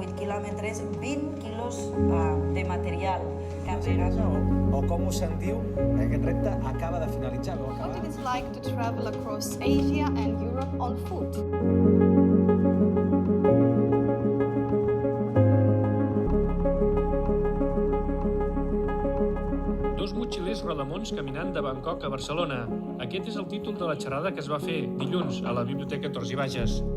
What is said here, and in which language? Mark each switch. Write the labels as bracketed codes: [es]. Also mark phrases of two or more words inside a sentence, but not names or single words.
[ca] quilòmetres, 20 quilos de material carregat. O com us sentiu, aquest repte acaba de finalitzar. [en] What it is like to travel across Asia and Europe on foot. [ca] Dos motxilers rodamons caminant de Bangkok a Barcelona. Aquest és el títol de la xerrada que es va fer dilluns a la Biblioteca Torts i Bages.